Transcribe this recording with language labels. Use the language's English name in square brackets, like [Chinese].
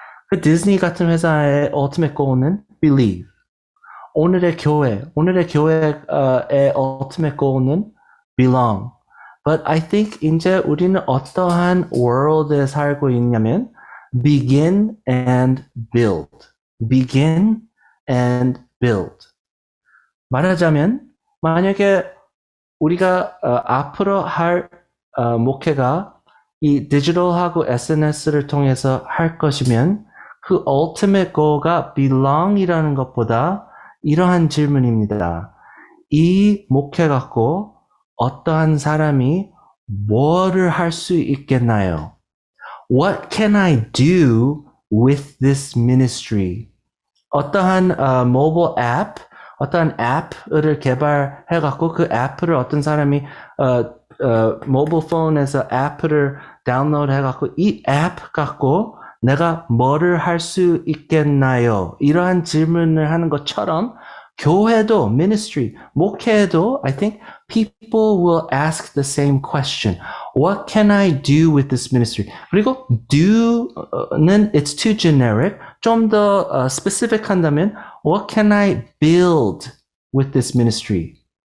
[Korean] 그 디즈니 같은 회사의 ultimate goal은 believe. 오늘의 교회의 ultimate goal는 belong. [English] But I think [Korean] 이제 우리는 어떠한 world에 살고 있냐면 [English] begin and build. Begin and build. [Korean] 말하자면 만약에 우리가 앞으로 할 목회가 이 디지털하고 SNS를 통해서 할 것이면 그 ultimate goal가 belong이라는 것보다 이러한 질문입니다. 이 목회 갖고 어떠한 사람이 뭐를 할 수 있겠나요? [English] What can I do with this ministry? [Korean] 어떠한 모바일 앱, 어떠한 앱을 개발해갖고 그 앱을 어떤 사람이 모바일 폰에서 앱을 다운로드 해갖고 이 앱 갖고 내가 뭐를 할 수 있겠나요? 이러한 질문을 하는 것처럼 교회도, ministry, 목회도 [English] I think people will ask the same question. What can I do with this ministry? [Korean] 그리고 [English] do는 it's too generic. [Korean] 좀 더 specific 한다면 [English] what can I build with this ministry?